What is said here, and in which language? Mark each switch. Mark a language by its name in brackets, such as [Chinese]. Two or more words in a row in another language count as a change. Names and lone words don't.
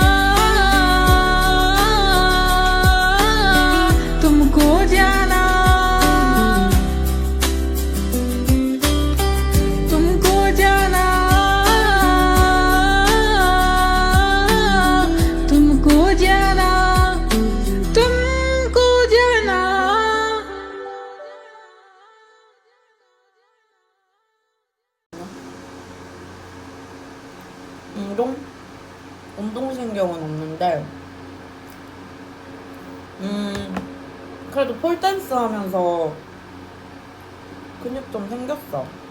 [Hindi] तुमको जाना तुमको जाना तुमको जाना तुमको जाना [Korean] 운동신경은 없는데 그래도 폴댄스 하면서 근육 좀 생겼어.